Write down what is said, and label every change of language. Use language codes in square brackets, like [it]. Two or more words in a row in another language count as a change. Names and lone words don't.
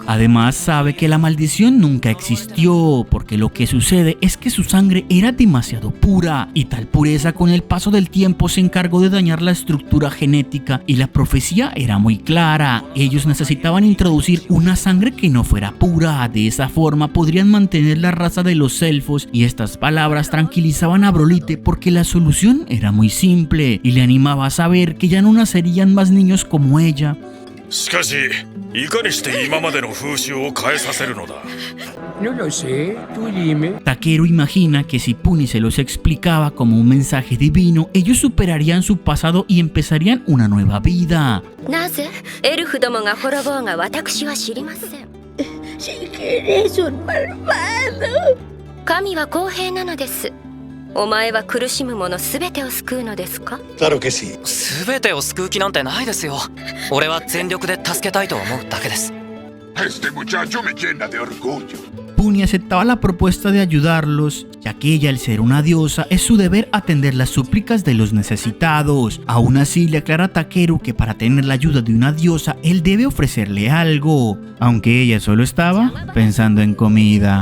[es] Además sabe que la maldición nunca existió, porque lo que sucede es que su sangre era demasiado pura, y tal pureza con el paso del tiempo se encargó de dañar la estructura genética, y la profecía era muy clara. Ellos necesitaban introducir una sangre que no fuera pura, de esa forma podrían mantener la raza de los elfos, y estas palabras tranquilizaban a Brolite porque la solución era muy simple y le animaba a saber que ya no nacerían más niños como ella. [ja] しかし、いかにして今までの風習を変えさせるのだ? [es] No lo sé, tú dime. Takeru imagina que si Puni se los explicaba como un mensaje divino, ellos superarían su pasado y empezarían una nueva vida. Si eres un malvado. [ja] 神は公平なのです。お前は苦しむ者すべてを救うのですか? [es] Claro que sí. [ja] 全てを救う気なんてないですよ。俺は全力で助けたいと思うだけです。 [es] Este muchacho me llena de orgullo. Puni aceptaba la propuesta de ayudarlos, ya que ella, al ser una diosa, es su deber atender las súplicas de los necesitados. Aún así, le aclara a Takeru que para tener la ayuda de una diosa, él debe ofrecerle algo, aunque ella solo estaba pensando en comida.